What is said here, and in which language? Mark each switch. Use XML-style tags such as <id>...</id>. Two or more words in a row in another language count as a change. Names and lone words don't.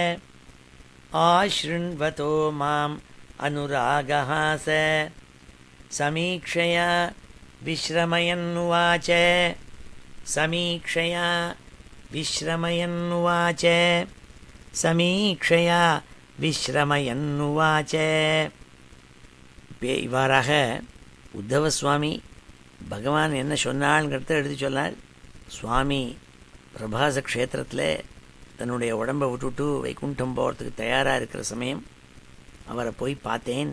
<sa>आशृण्वतो माम् अनुरागः स समीक्षया विश्रमयन्नुवाच समीक्षया विश्रमयन्नुवाच समीक्षया विश्रमयन्नुवाच</sa> <ta>இவ்வாறாக உத்தவ சுவாமி பகவான் என்ன சொன்னாள்ங்கிறத எடுத்து சொன்னாள். சுவாமி பிரபாச க்ஷேத்திரத்தில் தன்னுடைய உடம்பை விட்டுவிட்டு வைகுண்டம் போகிறதுக்கு தயாராக இருக்கிற சமயம் அவரை போய் பார்த்தேன்.</ta>